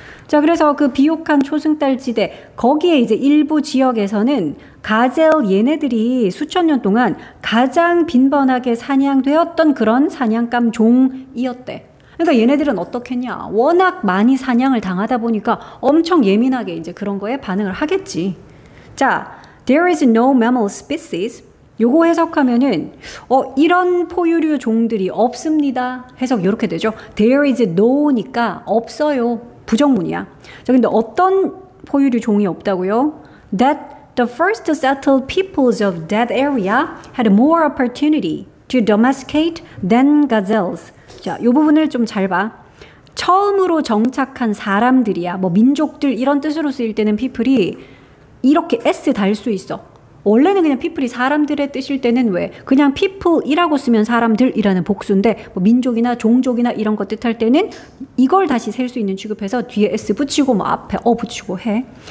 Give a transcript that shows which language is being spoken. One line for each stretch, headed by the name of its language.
Korean: 자, 그래서 그 비옥한 초승달 지대 거기에 이제 일부 지역에서는 가젤 얘네들이 수천 년 동안 가장 빈번하게 사냥되었던 그런 사냥감 종이었대. 그러니까 얘네들은 어떻겠냐? 워낙 많이 사냥을 당하다 보니까 엄청 예민하게 이제 그런 거에 반응을 하겠지.
English: 자, there is no mammal species.
Korean: 요거 해석하면은 이런 포유류 종들이 없습니다. 해석 이렇게 되죠. There is no니까 없어요. 부정문이야. 자, 근데 어떤 포유류 종이 없다고요?
English: That the first settled peoples of that area had more opportunity to domesticate than gazelles.
Korean: 자, 이 부분을 좀 잘 봐. 처음으로 정착한 사람들이야. 뭐 민족들 이런 뜻으로 쓰일 때는 people이 이렇게 s 달 수 있어. 원래는 그냥 people이 사람들의 뜻일 때는 왜 그냥 people이라고 쓰면 사람들이라는 복수인데 뭐 민족이나 종족이나 이런 거 뜻할 때는 이걸 다시 셀 수 있는 취급해서 뒤에 s 붙이고 뭐 앞에 붙이고 해.